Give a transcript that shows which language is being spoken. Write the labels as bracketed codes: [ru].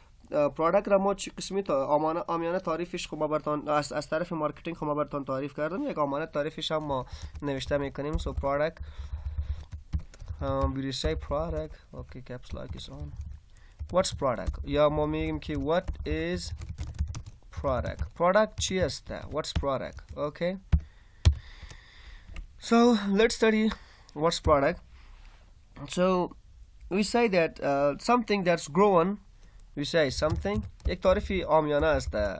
[fa] پروداکت را ما چه قسمی آمیانه تعریفش خب براتون از طرف مارکتینگ خب براتون تعریف کردم، یک آمیانه تعریفش هم ما نوشته میکنیم. [en] So product, we say product. Okay, caps lock is on. What's product? [fa] یا ما میگیم که [en] what is product. Product [fa] چی است؟ [en] What's product? Okay. So let's study what's product. So we say that something that's grown. We say something [fa] یک تعریفی عامیانه است.